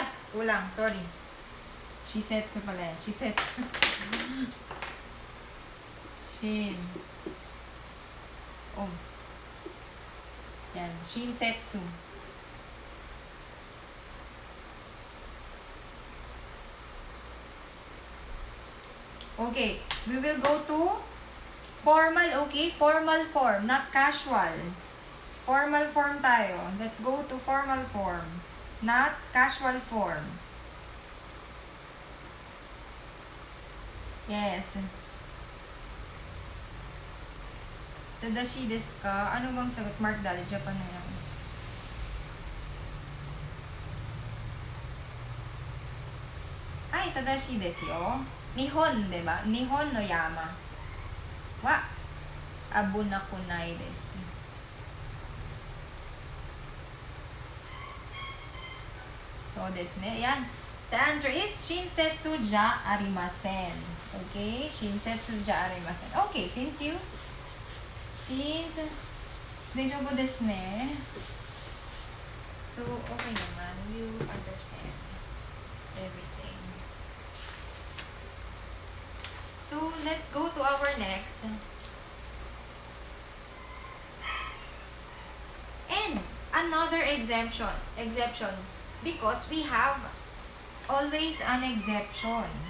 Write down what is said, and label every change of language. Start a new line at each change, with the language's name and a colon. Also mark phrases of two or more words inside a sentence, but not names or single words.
Filipino: Kulang, sorry. Shisetsu pala yan. Shisetsu. Shin. Oh. Yan. Shinsetsu. Okay.
English: We will go to formal, okay? Formal form, not casual. Formal form tayo. Let's go to formal form, not casual form. Yes.
Japanese: 正しいですか?
Filipino: Ano bang sagot? Mark Dalit, Japan na yan. Ay,
Japanese: 正しいですよ.
Filipino: Nihon, diba?
Japanese: 日本の山. Wa. 危なくないです. So, ですね. Yan.
English: The answer is
Japanese: 親切じゃありません.
English: Okay?
Japanese: 親切じゃありません.
English: Okay, since
Japanese: 大丈夫ですね.
Filipino: So, okay naman.
English: You understand everything. So, let's go to our next. And another exception. Because we have always an exception.